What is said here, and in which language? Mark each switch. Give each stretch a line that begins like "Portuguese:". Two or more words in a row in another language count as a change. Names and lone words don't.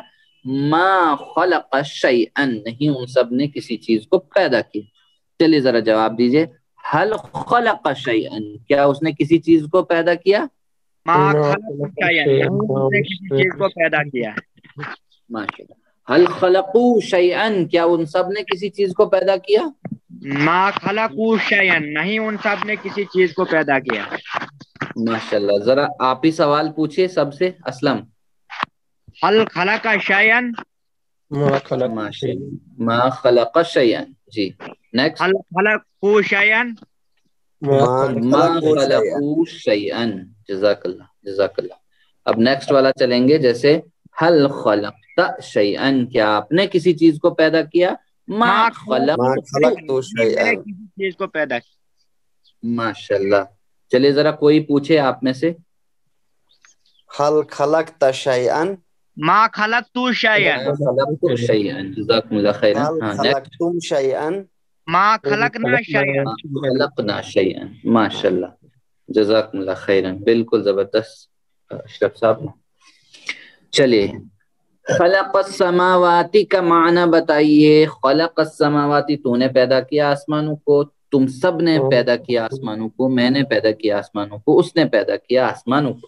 Arabic: ما خلق شیئن
Urdu: نہیں ان سب نے کسی چیز کو پیدا کیا. چلیے ذرا جواب دیجئے.
Arabic: حل خلق شیئن
Urdu: کیا اس نے کسی چیز کو پیدا کیا؟
Arabic: ما خلق شیئن
Urdu: اس نے کسی چیز کو پیدا کیا. ماشاءاللہ.
Arabic: حل خلقو شیئن
Urdu: کیا ان سب نے کسی چیز کو پیدا کیا؟
Arabic: ما خلقو شیئن
Urdu: نہیں ان سب نے کسی چیز کو پیدا کیا. ماشاءاللہ. ذرا آپ ہی سوال پوچھئے سب سے. اسلم.
Arabic: حل خلق شیئن. ماشاءاللہ. ما خلق شیئن.
Urdu: جی نیکسٹ.
Arabic: حل خلقو شیئن. ما خلقو شیئن. جزاک اللہ جزاک اللہ.
Urdu: اب نیکسٹ والا چلیں گے. جیسے
Arabic: حل خلقت شیئن
Urdu: کیا آپ نے کسی چیز کو پیدا کیا؟
Arabic: ما خلقت
Urdu: شیئن کسی چیز کو پیدا کیا. ماشاءاللہ. چلیے ذرا کوئی پوچھے آپ میں سے.
Arabic: حل خلقت شیئن. ما خلقت شیئن. خلقت شیئن. جزاکم اللہ خیرا. حل خلقتم شیئن. ما خلقنا شیئن. خلقنا شیئن. ماشاءاللہ. جزاکم اللہ خیرا.
Urdu: بالکل زبردست اشرف صاحب. چلیے
Arabic: خلق السماواتی
Urdu: کا معنی بتائیے.
Arabic: خلق السماواتی
Urdu: تو نے پیدا کیا آسمانوں کو، تم سب نے پیدا کیا آسمانوں کو، میں نے پیدا کیا آسمانوں کو، اس نے پیدا کیا آسمانوں کو.